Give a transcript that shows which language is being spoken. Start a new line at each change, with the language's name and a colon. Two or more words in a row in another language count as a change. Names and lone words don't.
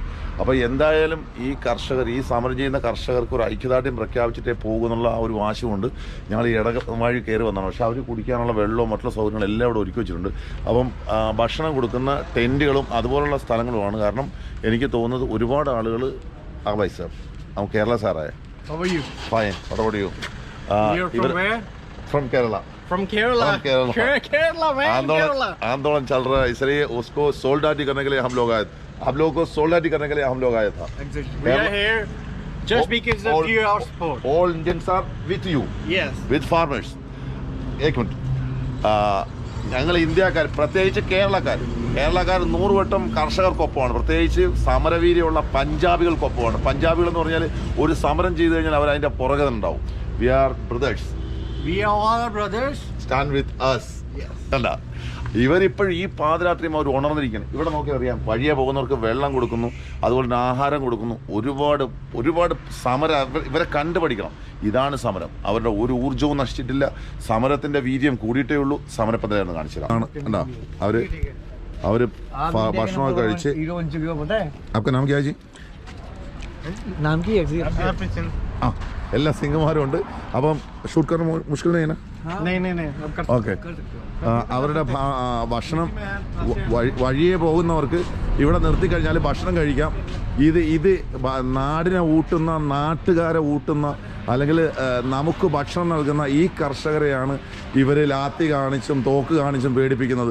Malayalam: അപ്പോൾ എന്തായാലും ഈ കർഷകർ, ഈ സമരം ചെയ്യുന്ന കർഷകർക്ക് ഒരു ഐക്യദാർഢ്യം പ്രഖ്യാപിച്ചിട്ടേ പോകുന്നുള്ള ആ ഒരു വാശിയുണ്ട്. ഞങ്ങൾ ഈ വഴി കയറി വന്നതാണ്. പക്ഷേ അവർ കുടിക്കാനുള്ള വെള്ളവും മറ്റുള്ള സൗകര്യങ്ങളും എല്ലാം ഇവിടെ ഒരുക്കി വെച്ചിട്ടുണ്ട്. അപ്പം ഭക്ഷണം കൊടുക്കുന്ന ടെൻറ്റുകളും അതുപോലുള്ള സ്ഥലങ്ങളുമാണ്. കാരണം എനിക്ക് തോന്നുന്നത് ഒരുപാട് ആളുകൾ ഭായ് സാർ, നമുക്ക് കേരള സാറായ ഫൈൻ പടപടിയോ
English: From where? From Kerala. From Kerala. Kerala man.
Hindi: आंदोलन चल रहा है, इसलिए उसको सोल्डाटी करने के लिए हम लोग आए. आप लोगों को सोल्डाटी करने के लिए हम लोग आए था.
English: Exactly. We are here just because of your support. All Indians are with you. Yes. With farmers.
Hindi: एक मिनट.
Malayalam: ഞങ്ങൾ ഇന്ത്യക്കാർ, പ്രത്യേകിച്ച് കേരളക്കാർ 100 വട്ടം കർഷകർക്കൊപ്പമാണ്. പ്രത്യേകിച്ച് സമരവീര്യമുള്ള പഞ്ചാബികൾക്കൊപ്പമാണ്. പഞ്ചാബികൾ എന്ന് പറഞ്ഞാൽ ഒരു സമരം ചെയ്തു കഴിഞ്ഞാൽ അവർ അതിൻ്റെ പുറകെ ഉണ്ടാവും.
English: We are brothers. We are all brothers. Stand with us. Yes.
Malayalam: കണ്ട, ഇവരിപ്പോഴും ഈ പാതിരാത്രിയും അവർ ഉണർന്നിരിക്കണം. ഇവിടെ നോക്കി അറിയാം, വഴിയെ പോകുന്നവർക്ക് വെള്ളം കൊടുക്കുന്നു, അതുപോലെ തന്നെ ആഹാരം കൊടുക്കുന്നു. ഒരുപാട് സമരം ഇവരെ കണ്ടുപഠിക്കണം. ഇതാണ് സമരം. അവരുടെ ഒരു ഊർജ്ജവും നശിച്ചിട്ടില്ല. സമരത്തിന്റെ വീര്യം കൂടിയിട്ടേ ഉള്ളൂ. സമരപ്പന്തലാണ് കാണിച്ചതാണ്. കണ്ടാ അവര് ഭക്ഷണമൊക്കെ കഴിച്ച്.
Hindi: आपका नाम क्या है जी? नाम की
Malayalam: ആ, എല്ലാ സിംഗന്മാരും ഉണ്ട്. അപ്പം
Hindi: शूट कर मुश्किल
Malayalam: ഓക്കെ. അവരുടെ ഭക്ഷണം വഴിയെ പോകുന്നവർക്ക് ഇവിടെ നിർത്തിക്കഴിഞ്ഞാൽ ഭക്ഷണം കഴിക്കാം. ഇത് നാടിനെ ഊട്ടുന്ന, നാട്ടുകാരെ ഊട്ടുന്ന, അല്ലെങ്കിൽ നമുക്ക് ഭക്ഷണം നൽകുന്ന ഈ കർഷകരെയാണ് ഇവർ ലാത്തി കാണിച്ചും തോക്ക് കാണിച്ചും പേടിപ്പിക്കുന്നത്.